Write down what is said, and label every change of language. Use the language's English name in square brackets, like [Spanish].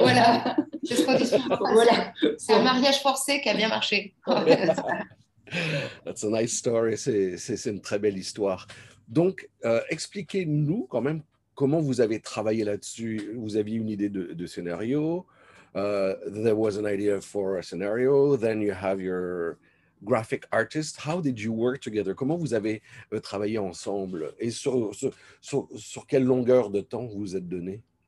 [French] Voilà, c'est ce qu'on dit souvent. Voilà. C'est un mariage forcé qui a bien marché. [English] That's a nice story. [French] C'est une très belle histoire. Donc, expliquez-nous quand même comment vous avez travaillé là-dessus. Vous aviez une idée de scénario. [English] There was an idea for a scenario. Then you have your graphic artist. How did you work together? [French] Comment vous avez travaillé ensemble? Et sur quelle longueur de temps vous vous êtes donné?